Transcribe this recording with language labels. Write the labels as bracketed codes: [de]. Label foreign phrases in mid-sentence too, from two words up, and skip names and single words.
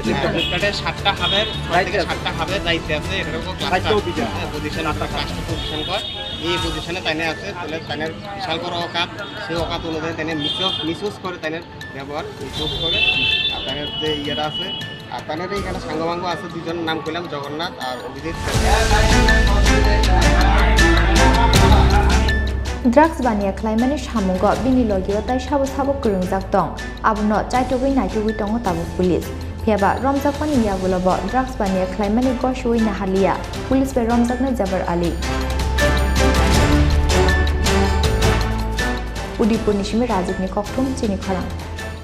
[syl] 7টা হাবের 7টা হাবের দায়িত্বে আছে এরকম পজিশন আপনার কাস্ট পজিশন কর এই পজিশনে তাইনে আছে তাহলে তাইনের বিশাল বড় অকাত সেই অকাত অনুযায়ী তাইনে মিসইউজ করে তাইনের ব্যবহার মিসইউজ করে আর তাইনের যে ইয়েটা আছে আর তাইনের এইখানে সাঙ্গমাঙ্গ আছে দুজনের নাম কইলাম জগন্নাথ আর অভিজিৎ [trp] ड्राग्स बानिया ख्लाइमानि सामुंग बिनि लगियो ताइ साबो गोरोंजाक दं आबुनो चाइटुगै नाइटुगै दङ ताबु पुलिस फेबा रमजाकमानि याबुलबो ड्राग्स बानिया ख्लाइमानि गशुइ नाहालिया पुलिस बे रमजाकनो जाबार आली उदयपुरनि सिमे राजिबनि कक्टुम चिनि खरां